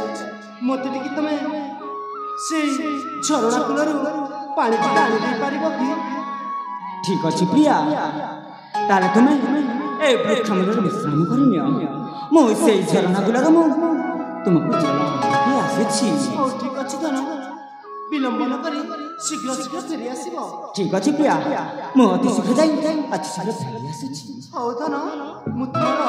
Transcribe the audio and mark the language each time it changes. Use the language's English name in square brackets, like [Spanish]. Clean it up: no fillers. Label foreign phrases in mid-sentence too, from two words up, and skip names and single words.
[Odia] ମତେ ଟିକେ ତମେ ସେଇ ଝରଣା କୂଳରୁ ପାଣି ଟିକେ ଆଣି ଦେଇପାରିବ କି? ଠିକ ଅଛି ପ୍ରିୟା ତାହେଲେ ତୁମେ ଏ ବୃକ୍ଷ ମୂଳରେ ବିଶ୍ରାମ କରିନିଅ। ମୁଁ ସେଇ ଝରଣା କୂଳରୁ ମୁଁ ତୁମକୁ ଜଳ ଆସୁଛି। ହଉ ଠିକ ଅଛି ଧନ। ବିଳମ୍ବ ନ କରି ଶୀଘ୍ର ଶୀଘ୍ର ଫେରି ଆସିବ। ଠିକ ଅଛି ପ୍ରିୟା ମୁଁ ଅତି ଶୀଘ୍ର ଯାଇ ଅତି ଶୀଘ୍ର ଫେରି ଆସୁଛି। ହଉ ଧନ ମୁଁ ତୁମର